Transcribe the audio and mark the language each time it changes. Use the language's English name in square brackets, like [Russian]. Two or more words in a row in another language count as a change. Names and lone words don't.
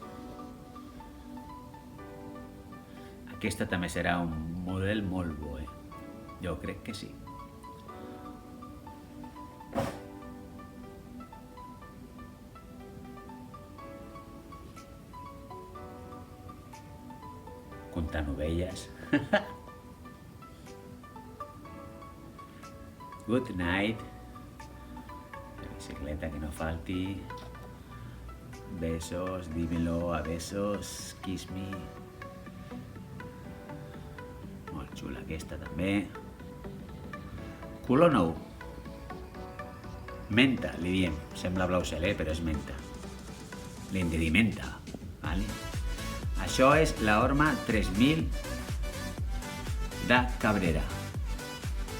[Catalan] Aquesta també serà un model molt bo, Jo crec que sí. Comptant ovelles. [English] Good night. [Catalan] La bicicleta que no falti. [Spanish] Besos, dímelo a besos. [English] Kiss me. [Catalan] Molt xula aquesta també. Color nou. Menta, li diem. Sembla blau cel, però és menta. Li hem de dir menta. Vale? Això és la horma 3000 de Cabrera.